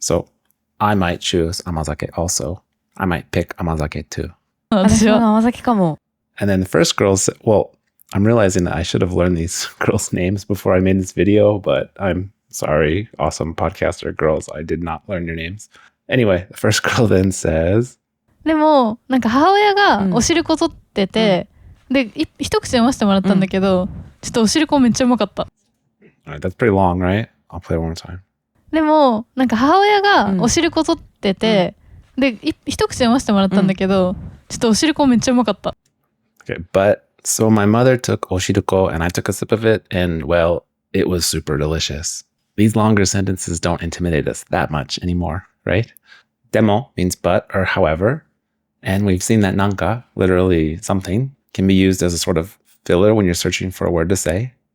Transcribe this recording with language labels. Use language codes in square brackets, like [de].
[en] So I might choose amazake also. I might pick amazake too. [ja] 私も甘酒かも。 [en] And then the first girl said, well, I'm realizing that I should have learned these girls' names before I made this video, but I'm sorry, awesome podcaster girls. I did not learn your names. Anyway, the first girl then says... [ja] でも、なんか母親がお汁粉取ってて、で、一口飲ませてもらったんだけど、ちょっとお汁粉めっちゃうまかった。 [en] Alright, that's pretty long, right? I'll play it one more time. [ja] でも、なんか母親がお汁粉取ってて、で、一口飲ませてもらったんだけど、ちょっとお汁粉めっちゃうまかった。 [en] Okay, but so my mother took oshiruko and I took a sip of it, and well, it was super delicious. These longer sentences don't intimidate us that much anymore, right? Demo means but or however, and we've seen that nanka, literally something, can be used as a sort of filler when you're searching for a word to say.